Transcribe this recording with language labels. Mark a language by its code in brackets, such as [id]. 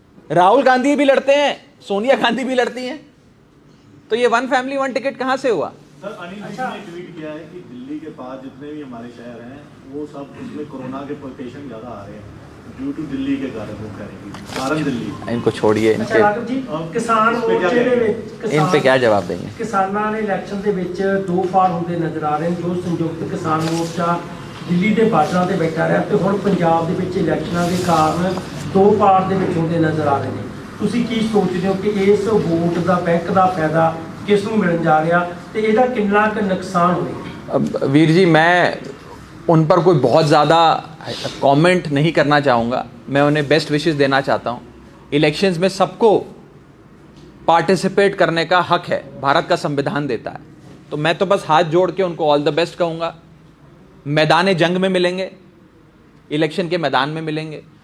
[hi] राहुल गांधी भी लड़ते हैं, सोनिया गांधी भी लड़ती हैं, तो ये वन फैमिली वन टिकट कहां से हुआ? सर, अनिल जी ने ट्वीट किया है कि दिल्ली के पास जितने भी हमारे शहर हैं वो सब उसमें कोरोना के पेशेंट ज्यादा आ रहे हैं ड्यू टू दिल्ली के कारण। वो करेंगे कारण दिल्ली। इनको छोड़िए, अच्छा राघव जी, किसान मोर्चे [pa] ਦੇ ਵਿੱਚ [hi] इन पे क्या जवाब देंगे? [pa] ਕਿਸਾਨਾਂ ਨੇ ਇਲੈਕਸ਼ਨ ਦੇ ਵਿੱਚ ਦੋ ਫਾੜ ਹੁੰਦੇ ਨਜ਼ਰ ਆ ਰਹੇ ਨੇ। ਜੋ ਸੰਯੁਕਤ ਕਿਸਾਨ ਮੋਰਚਾ ਦਿੱਲੀ ਦੇ ਬਾਰਡਰਾਂ ਤੇ ਬੈਠਾ ਰਿਹਾ, ਤੇ ਹੁਣ ਪੰਜਾਬ ਦੇ ਵਿੱਚ ਇਲੈਕਸ਼ਨਾਂ ਦੇ ਕਾਰਨ ਦੋ ਫਾੜ ਦੇ ਵਿੱਚ ਹੁੰਦੇ ਨਜ਼ਰ ਆ ਰਹੇ ਨੇ। ਤੁਸੀਂ ਕੀ ਸੋਚਦੇ ਹੋ ਕਿ ਇਸ ਵੋਟ ਦਾ ਬੈਂਕ ਦਾ ਫਾਇਦਾ ਕਿਸ ਨੂੰ ਮਿਲਣ ਜਾ ਰਿਹਾ, ਤੇ ਇਹਦਾ ਕਿੰਨਾ ਕੁ ਨੁਕਸਾਨ ਹੋਵੇਗਾ? [hi] वीर जी, मैं उन पर कोई बहुत ज़्यादा कमेंट नहीं करना चाहूँगा। मैं उन्हें बेस्ट विशेस देना चाहता हूँ। इलेक्शंस में सबको पार्टिसिपेट करने का हक है, भारत का संविधान देता है। तो मैं तो बस हाथ जोड़ के उनको ऑल द बेस्ट कहूँगा। मैदान जंग में मिलेंगे, इलेक्शन के मैदान में मिलेंगे।